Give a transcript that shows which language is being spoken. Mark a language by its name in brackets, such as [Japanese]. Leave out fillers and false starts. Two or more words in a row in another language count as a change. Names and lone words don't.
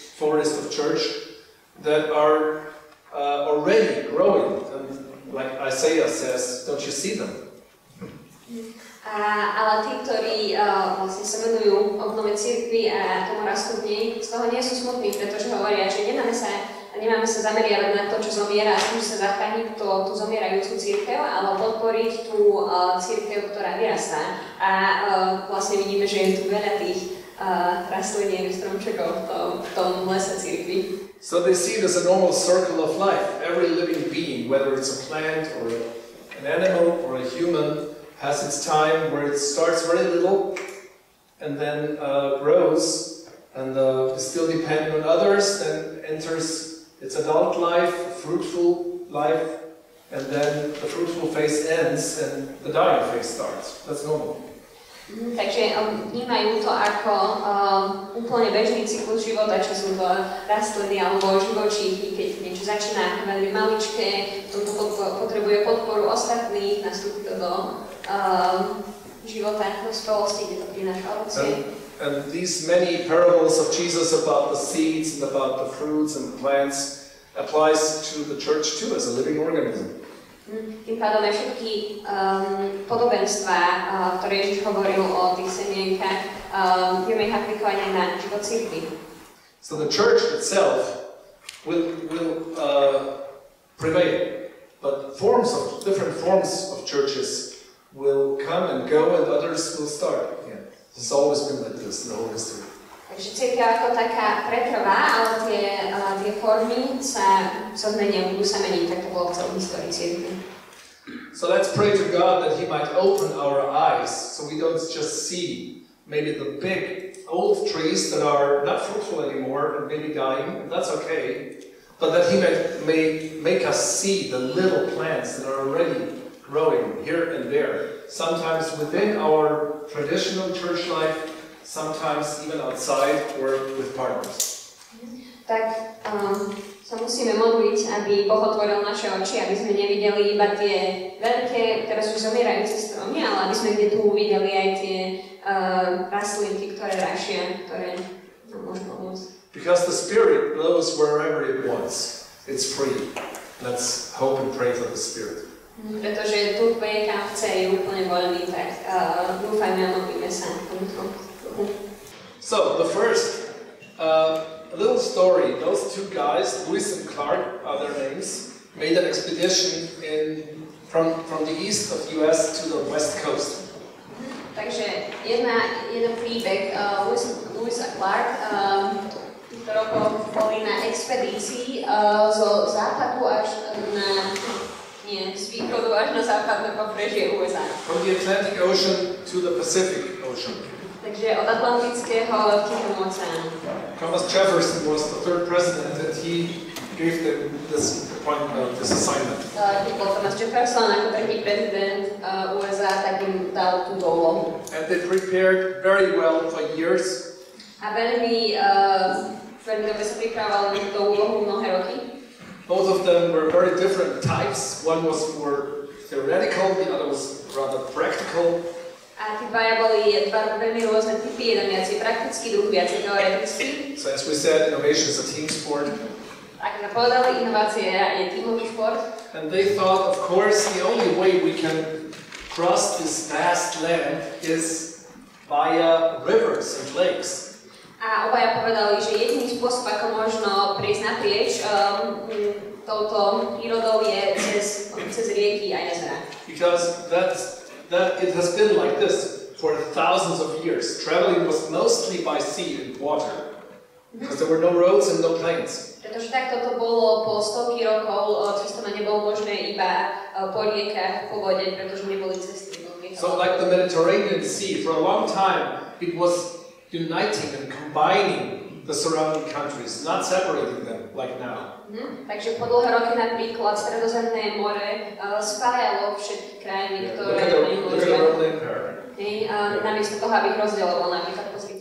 [English] forest of church that are already growing. And like Isaiah says, don't you see them? [Slovak] Ale tí, ktorí vlastne sa venujú obnove cirkvi a tomu rastu v nej, z toho nie sú smutní, pretože hovoria, že nemáme sa zameriavať na to, čo zomiera, a tým sa zachrániť tú zomierajúcu cirkev, ale podporiť tú cirkev, ktorá vyrastá. A vlastne vidíme, že je tu veľa tých rastliniek, stromčekov v tom lese cirkvi. [English] So they see it as a normal circle of life. Every living being, whether it's a plant or an animal or a human, has its time where it starts very little and then grows and is still dependent on others, then enters its adult life, fruitful life, and then the fruitful phase ends and the dying phase starts. That's normal. [Slovak] Takže vnímajú to ako úplne bežný cyklus života, čo sú to rastliny alebo živočíchy, keď niečo začína veľmi maličké, toto potrebuje podporu ostatných, nastúpi to do života, dospelosti, kde to prináša ovocie. [English] And these many parables of Jesus about the seeds and about the fruits and the plants applies to the church too as a living organism. [Slovak] Tým pádom aj všetky podobenstvá, ktoré Ježiš hovoril o tých semienkach, vieme ich aplikovať aj na život cirkvi. [English] So the church itself will prevail, but different forms of churches will come and go and others will start again. It's always been like this in the whole history. [Slovak] Takže cirkev ako taká pretrvá, ale tie formy sa zmenia, budú sa meniť, tak to bolo v celej histórii cirkvi. [English] So let's pray to God that He might open our eyes so we don't just see maybe the big old trees that are not fruitful anymore and maybe dying, and that's okay, but that He may make us see the little plants that are already growing here and there, sometimes within our traditional church life, sometimes even outside or with partners. [Slovak] Tak sa musíme modliť, aby Boh otvoril naše oči, aby sme nevideli iba tie veľké, teraz už zomierajúce stromy, ale aby sme kde tu uvideli aj tie rastlinky, ktoré rašia, ktoré nám môžu pomôcť. [English] Because the Spirit blows wherever it wants. It's free. Let's hope and pray for the Spirit. [Slovak] Pretože tu tvoje kam chce je úplne voľný, tak dúfajme a modlíme sa. [English] So, the first, a little story. Those two guys, Lewis and Clark are their names, made an expedition from the east of US to the west coast. [Slovak] Takže jeden príbeh Lewis a Clark, ktorí boli na expedícii zo západu až z východu až na západné pobrežie USA. [English] From the Atlantic Ocean to the Pacific Ocean. [Slovak] Takže od Atlantického k Tichomu oceánu. [English] Thomas Jefferson was the third president and he gave them this assignment. [Slovak] Keď bol Thomas Jefferson ako tretí prezident USA, tak im dal túto úlohu. [English] And they prepared very well for years. [Slovak] A veľmi dobre sa pripravovali na túto úlohu mnohé roky. [English] Both of them were very different types. One was more theoretical, the other was rather practical. [Slovak] A tí dvaja boli veľmi rôzne typy, jeden viacej praktický, druhý viacej teoretický. [English] So as we said, innovation is a team sport. [Slovak] Ako sme povedali, inovácia je tímový šport. [English] And they thought, of course, the only way we can cross this vast land is via rivers and lakes. [Slovak] A obaja povedali, že jediný spôsob, ako možno prejsť naprieč touto prírodou je cez rieky a jazera. [English] Because that it has been like this for thousands of years. Traveling was mostly by sea and water, because there were no roads and no planes. [Slovak] Pretože takto to bolo po stovky rokov, cestovanie nebolo možné iba po riekach, po vode, pretože neboli cesty. [English] So like the Mediterranean Sea, for a long time it was uniting and combining the surrounding countries, not separating them like now. [Slovak] Takže po dlhé roky napríklad Stredozemné more spájalo všetky krajiny, ktoré namiesto toho, aby ich rozdielovalo napríklad po zvyku.